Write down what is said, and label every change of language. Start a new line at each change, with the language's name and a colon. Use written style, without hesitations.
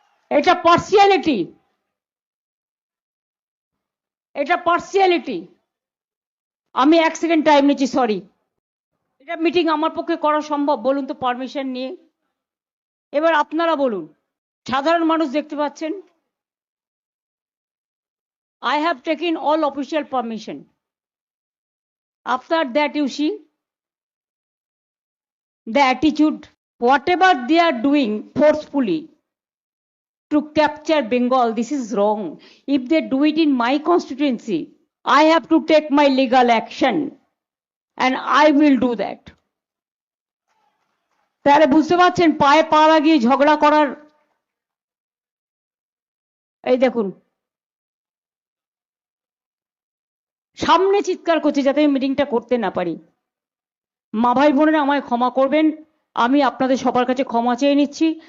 Bangla: এটা পার্সিয়ালিটি, এটা পার্সিয়ালিটি। আমি 1 সেকেন্ড টাইম নিচ্ছি, সরি। এটা মিটিং আমার পক্ষে করা সম্ভব বলুন তো পারমিশন নিয়ে? এবার আপনারা বলুন, সাধারণ মানুষ দেখতে পাচ্ছেন।
English: I have taken all official permission. After that, you see the attitude, whatever they are doing forcefully to capture Bengal, this is wrong. If they do it in my constituency, I have to take my legal action, and I will do that.
Bangla: তাহলে বুঝতে পারছেন পায়ে পা লাগিয়ে ঝগড়া করার। এই দেখুন সামনে চিৎকার করছে যাতে আমি মিটিংটা করতে না পারি। মা ভাই বোনেরা আমায় ক্ষমা করবেন, আমি আপনাদের সবার কাছে ক্ষমা চেয়ে নিচ্ছি।